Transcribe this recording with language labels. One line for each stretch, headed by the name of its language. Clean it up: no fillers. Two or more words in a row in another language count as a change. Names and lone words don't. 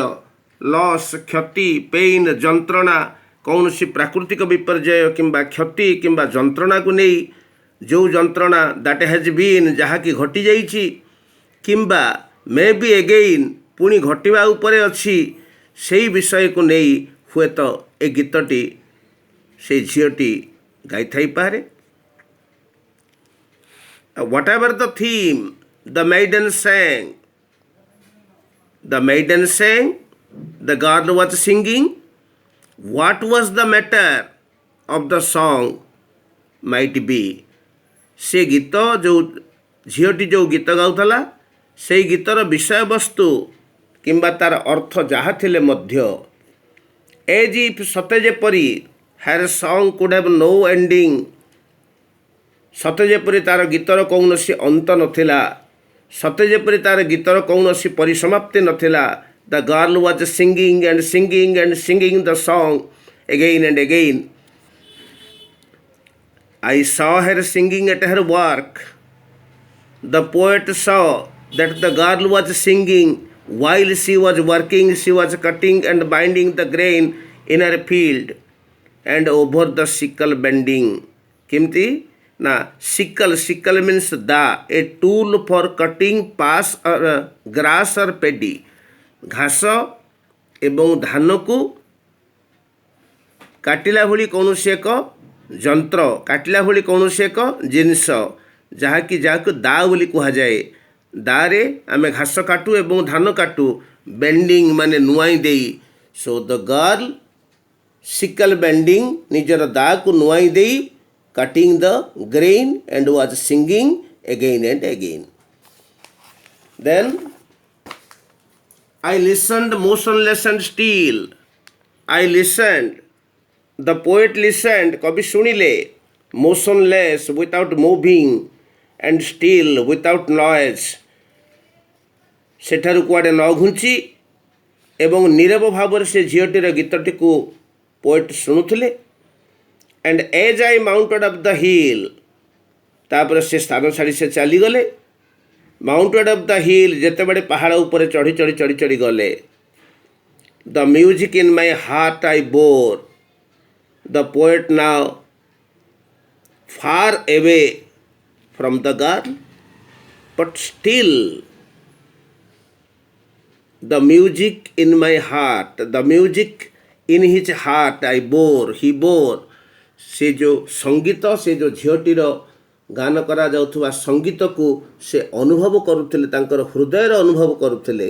Odia: ଲସ୍ କ୍ଷତି, ପେଇନ୍ ଯନ୍ତ୍ରଣା, କୌଣସି ପ୍ରାକୃତିକ ବିପର୍ଯ୍ୟୟ କିମ୍ବା କ୍ଷତି କିମ୍ବା ଯନ୍ତ୍ରଣାକୁ ନେଇ ଯେଉଁ ଯନ୍ତ୍ରଣା
English: that has been
Odia: ଯାହାକି ଘଟିଯାଇଛି କିମ୍ବା
English: may be again
Odia: ପୁଣି ଘଟିବା ଉପରେ ଅଛି ସେହି ବିଷୟକୁ ନେଇ ହୁଏତ ଏ ଗୀତଟି ସେଇ ଝିଅଟି ଗାଇଥାଇପାରେ.
English: What ever the theme, the maiden sang. The maiden sang, the girl was singing. What was the matter of the song might be.
Odia: ସେ ଗୀତ ଯେଉଁ ଝିଅଟି ଯେଉଁ ଗୀତ ଗାଉଥିଲା ସେହି ଗୀତର ବିଷୟବସ୍ତୁ କିମ୍ବା ତା'ର ଅର୍ଥ ଯାହା ଥିଲେ ମଧ୍ୟ
English: as if
Odia: ସତେ ଯେପରି
English: her song could have no ending,
Odia: ସତେ ଯେପରି ତା'ର ଗୀତର କୌଣସି ଅନ୍ତ ନଥିଲା, ସତେ ଯେପରି ତା'ର ଗୀତର କୌଣସି ପରିସମାପ୍ତି ନଥିଲା.
English: The girl was singing and singing and singing the song again and again. I saw her singing at her work. The poet saw that the girl was singing while she was working. She was cutting and binding the grain in her field and over the sickle bending.
Odia: କେମିତି ନା
English: sickle means da, a tool for cutting pass or grass or paddy,
Odia: ଘାସ ଏବଂ ଧାନକୁ କାଟିଲା ଭଳି କୌଣସି ଏକ ଯନ୍ତ୍ର, କାଟିଲା ଭଳି କୌଣସି ଏକ ଜିନିଷ ଯାହାକୁ ଦା ବୋଲି କୁହାଯାଏ। ଦାରେ ଆମେ ଘାସ କାଟୁ ଏବଂ ଧାନ କାଟୁ, ବେଣ୍ଡିଂ ମାନେ ନୁଆଇଁ ଦେଇ।
English: So the girl sickle bending,
Odia: ନିଜର ଦାକୁ ନୁଆଇଁ ଦେଇ,
English: cutting the grain and was singing again and again. Then I listened motionless and still. I listened. The poet listened,
Odia: କବି ଶୁଣିଲେ,
English: motionless without moving and still without noise,
Odia: ସେଠାରୁ କୁଆଡ଼େ ନ ଘୁଞ୍ଚି ଏବଂ ନୀରବ ଭାବରେ ସେ ଝିଅଟିର ଗୀତଟିକୁ ପୋଏଟ୍ ଶୁଣୁଥିଲେ।
English: and as I mounted up the hill,
Odia: ତାପରେ ସେ ସ୍ଥାନ ଛାଡ଼ି ସେ ଚାଲିଗଲେ।
English: mounted up the hill,
Odia: ଯେତେବେଳେ ପାହାଡ଼ ଉପରେ ଚଢ଼ି ଚଢ଼ି ଚଢ଼ି ଚଢ଼ି ଗଲେ।
English: the music in my heart I bore, the poet now far away from the girl, but still the music in my heart, the music in his heart I bore, he bore,
Odia: ସେ ଯେଉଁ ସଙ୍ଗୀତ, ସେ ଯେଉଁ ଝିଅଟିର ଗାନ କରାଯାଉଥିବା ସଙ୍ଗୀତକୁ ସେ ଅନୁଭବ କରୁଥିଲେ, ତାଙ୍କର ହୃଦୟରେ ଅନୁଭବ କରୁଥିଲେ।